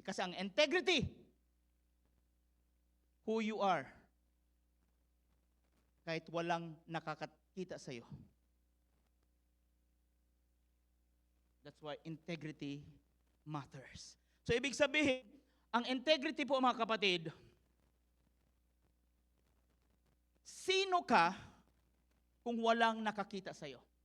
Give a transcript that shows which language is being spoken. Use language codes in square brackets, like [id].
[tl] Kasi ang integrity, [en] who you are, [tl] kahit walang nakakakita sa iyo. [en] That's why integrity matters. [tl] So ibig sabihin, ang integrity po mga kapatid, sino ka kung walang nakakita sa iyo?